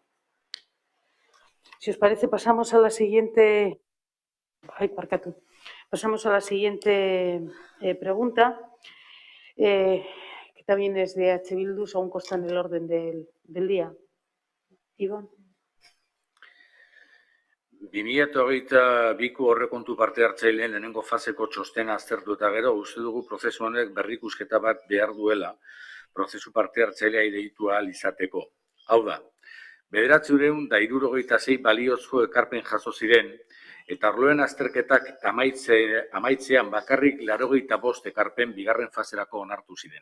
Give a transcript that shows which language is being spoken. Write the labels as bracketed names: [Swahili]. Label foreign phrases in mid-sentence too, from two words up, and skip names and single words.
[Spanish] Si os parece, pasamos a la siguiente. Pasamos a la siguiente pregunta, que también es de H. Bildu, aún consta en el orden del día. Ivonne. [Basque] 2022ko horrekontu parte hartzaileen lehenengo faseko txostena aztertu eta gero, uste dugu prozesu honek berrikusketa bat behar duela prozesu parte hartzailea deitu ahal izateko. Hau da, 976 baliozko ekarpen jaso ziren, eta arloen azterketak amaitzean bakarrik 85 ekarpen bigarren faserako onartu ziren.